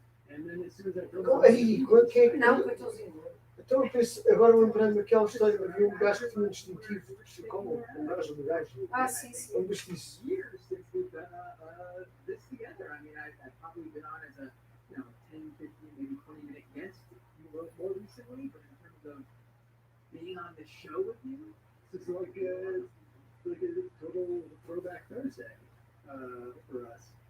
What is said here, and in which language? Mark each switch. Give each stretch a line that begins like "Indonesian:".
English: And then as soon as I told him,
Portuguese: Não, coitãozinho. Então eu penso, agora lembrando-me daquela história, havia um gajo que tinha um distintivo, como um gajo do gajo. Sim, sim. Eu disse isso.
English: Years since we've done this together. I mean, I've probably been on as a 10, 15, maybe 20-minute guest more recently, but in terms of being on the show with you, this is like a total throwback Thursday for us.